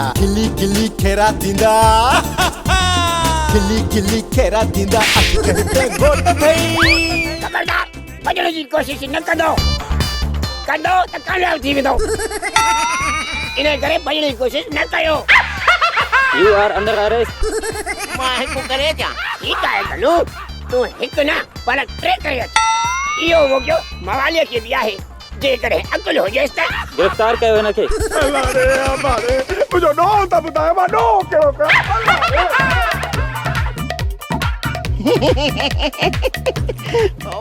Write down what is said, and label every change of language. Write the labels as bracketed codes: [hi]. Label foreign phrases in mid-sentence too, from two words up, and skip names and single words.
[sd] खिली खिली खेरा थींदा, खिली खिली खेरा थींदा, अखियुनि घोट भई। खबरदार भॼण जी कोशिश न कंदो त कामयाब थी वेंदो। इन करे भॼण जी कोशिश न कयो। [en] You are under arrest. [sd] मां हिकु करे ॾियां। ठीकु आहे गलू, तूं हिकु न पर टे करे अच। इहो मौक़ो मवालीअ खे बि आहे, जेकॾहिं अकुल हुजेसि त। गिरफ्तार कयो हिनखे। मुंहिंजो ॾोह त ॿुधायो, मां ॾोह कहिड़ो कयां?